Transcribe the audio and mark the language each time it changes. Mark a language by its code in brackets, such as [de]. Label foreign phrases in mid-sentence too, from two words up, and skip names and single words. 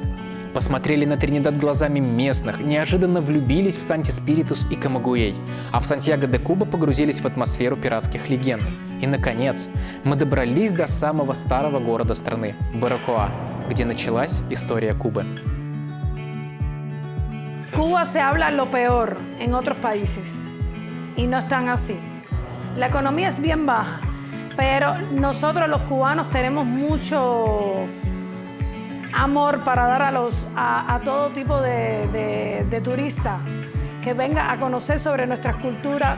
[ru] Посмотрели на Тринидад глазами местных, неожиданно влюбились в Санти-Спиритус и Камагуэй, а в Сантьяго-де-Куба погрузились в атмосферу пиратских легенд. И, наконец, мы добрались до самого старого города страны – Баракоа, где началась история Кубы. [es] Cuba se habla lo peor en otros países y no están así. La economía es bien baja, pero nosotros los cubanos tenemos mucho amor para dar a todo tipo de turistas que venga a conocer sobre nuestras culturas.